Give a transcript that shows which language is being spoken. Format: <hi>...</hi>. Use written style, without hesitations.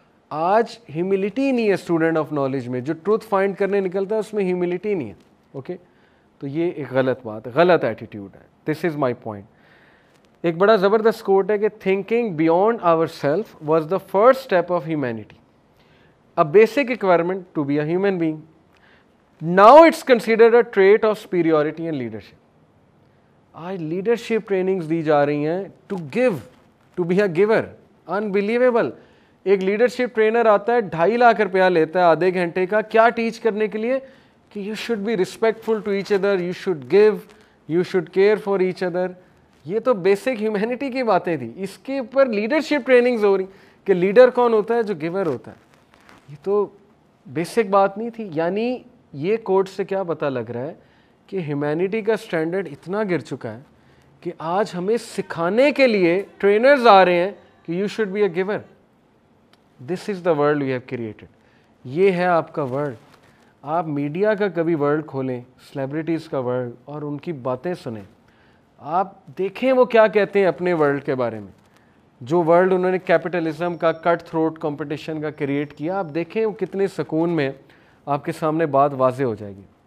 <ur>آج ہیوملٹی نہیں ہے اسٹوڈنٹ آف نالج میں, جو ٹروتھ فائنڈ کرنے نکلتا ہے اس میں ہیوملٹی نہیں ہے. اوکے, تو یہ ایک غلط بات ہے, غلط ایٹیٹیوڈ ہے.</ur> <en>This is my point.</en> <ur>ایک بڑا زبردست کوٹ ہے کہ</ur> <en>Thinking beyond our self was the first step of humanity, a basic requirement to be a human being. Now it's considered a trait of superiority and leadership.</en> <ur>آج لیڈرشپ ٹریننگز دی جا رہی ہیں</ur> <en>To give, to be a giver.</en> <ur>Unbelievable. ایک leadership trainer آتا ہے 2.5 لاکھ روپیہ لیتا ہے آدھے گھنٹے کا, کیا ٹیچ کرنے کے لیے کہ</ur> <en>you should be respectful to each other,</en> <ur>you should give, you should care for each other. یہ تو بیسک ہیومینٹی کی باتیں تھیں. اس کے اوپر لیڈرشپ ٹریننگز ہو رہی کہ لیڈر کون ہوتا ہے, جو گیور ہوتا ہے. یہ تو بیسک بات نہیں تھی. یعنی یہ کوٹ سے کیا پتہ لگ رہا ہے کہ ہیومینٹی کا سٹینڈرڈ اتنا گر چکا ہے کہ آج ہمیں سکھانے کے لیے ٹرینرز آ رہے ہیں کہ</ur> <en>You should be a giver. This is the world we have created.</en> <ur>یہ ہے آپ کا ورلڈ. آپ میڈیا کا کبھی ورلڈ کھولیں, سیلیبریٹیز کا ورلڈ, اور ان کی باتیں سنیں. آپ دیکھیں وہ کیا کہتے ہیں اپنے ورلڈ کے بارے میں. جو ورلڈ انہوں نے کیپٹلزم کا, کٹ تھروٹ کمپٹیشن کا کریٹ کیا, آپ دیکھیں وہ کتنے سکون میں آپ کے سامنے بات واضح ہو جائے گی.</ur>